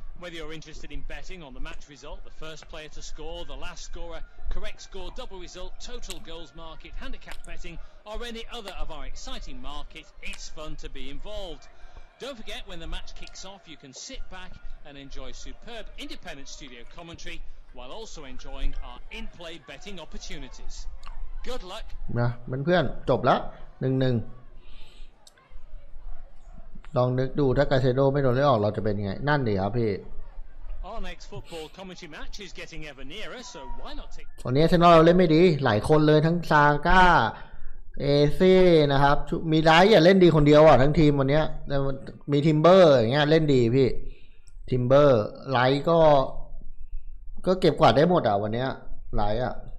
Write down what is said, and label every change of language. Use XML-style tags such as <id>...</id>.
<en>Whether you're interested in betting on the match result, the first player to score, the last scorer, correct score, double result, total goals market, handicap betting, or any other of our exciting markets, it's fun to be involved. Don't forget when the match kicks off, you can sit back and enjoy superb independent studio commentary while also enjoying our in-play betting opportunities. Good luck.</en> <th>นะเพื่อนๆจบแล้ว1-1ลองนึกดูถ้ากาเซโดไม่โดนไล่ออกเราจะเป็นยังไงนั่นดิครับพี่</th> <en>Our next football commentary match is getting ever nearer, so why not take</en> <th>วันนี้อาร์เซนอลเราเล่นไม่ดีหลายคนเลยทั้งซาก้าเอเซ่นะครับมีไลท์อย่าเล่นดีคนเดียวอ่ะทั้งทีมวันนี้มีทิมเบอร์อย่างเงี้ยเล่นดีพี่ทิมเบอร์ไลท์ก็เก็บกวาดได้หมดอ่ะวันนี้ไลท์อ่ะ</th>